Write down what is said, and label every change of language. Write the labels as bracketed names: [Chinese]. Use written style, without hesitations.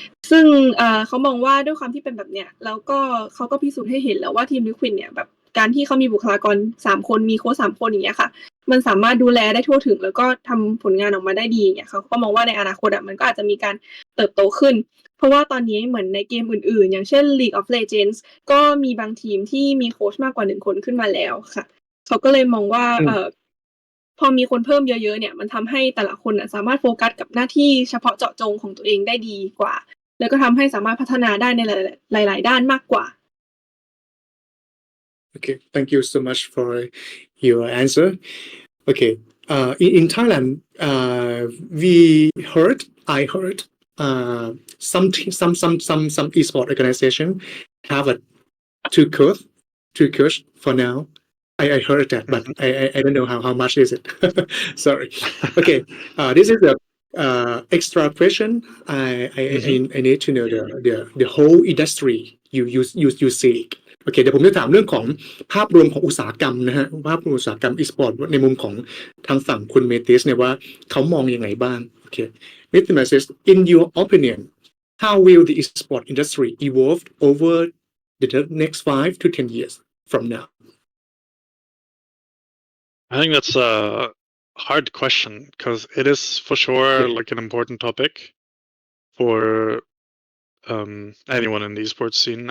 [Thai] ซึ่งเขามองว่าด้วยความที่เป็นแบบเนี้ยแล้วก็เขาก็พิสูจน์ให้เห็นแล้วว่าทีม Liquid เนี่ยแบบการที่เขามีบุคลากร3คนมีโค้ช3คนอย่างเงี้ยค่ะมันสามารถดูแลได้ทั่วถึงแล้วก็ทำผลงานออกมาได้ดีอย่างเงี้ยเขาก็มองว่าในอนาคตมันก็อาจจะมีการเติบโตขึ้นเพราะว่าตอนนี้เหมือนในเกมอื่นๆอย่างเช่น League of Legends ก็มีบางทีมที่มีโค้ชมากกว่า1คนขึ้นมาแล้วค่ะเขาก็เลยมองว่า พอมีคนเพิ่มเยอะๆเนี่ยมันทำให้แต่ละคนสามารถโฟกัสกับหน้าที่เฉพาะเจาะจงของตัวเองได้ดีกว่าแล้วก็ทำให้สามารถพัฒนาได้ในหลายๆด้านมากกว่า [English] Okay, thank you so much for your answer. Okay, in Thailand, I heard, some esport organization have two coach for now. I heard that, but I don't know how much is it. Sorry. Okay, this is a extra question. I need to know the whole industry you see. [Thai] โอเคเดี๋ยวผมจะถามเรื่องของภาพรวมของอุตสาหกรรมนะฮะภาพรวมอุตสาหกรรม e-sport ในมุมของทางฝั่งคุณเมติสเนี่ยว่าเขามองยังไงบ้างโอเค Mr. [English] Mathis, in your opinion, how will the e-sport industry evolve over the next 5 to 10 years from now? I think that's a hard question because it is for sure like an important topic for anyone in the esports scene.